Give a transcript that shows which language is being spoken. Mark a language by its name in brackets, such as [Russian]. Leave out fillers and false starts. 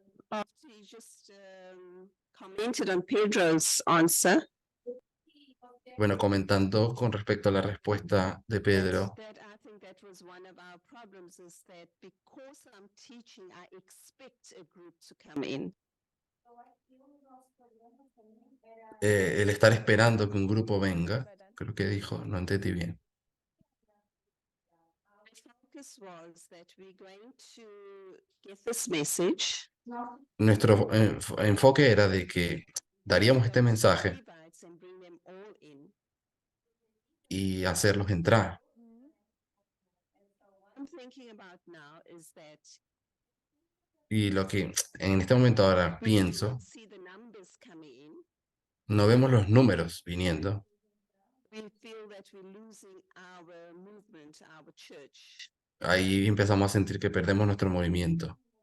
[English] After you just commented on Pedro's answer, [Spanish] Bueno, comentando con respecto a la respuesta de Pedro, [English] that I think that was one of our problems is that because I'm teaching, I expect a group to come in. [Spanish] el estar esperando que un grupo venga, creo que dijo, no entendí bien. [English] My focus was that we're going to get this message. [Spanish] Nuestro enfoque era de que daríamos este mensaje [English] Levites and bring them all in. [Spanish] y hacerlos entrar. [English] What I'm thinking about now is that [Spanish] Y lo que en este momento ahora [English] we do [Spanish] pienso, [English] not see the numbers coming in. [Spanish] no vemos los números viniendo. [English] We feel that we're losing our movement, our church. [Spanish] Ahí empezamos a sentir que perdemos nuestro movimiento.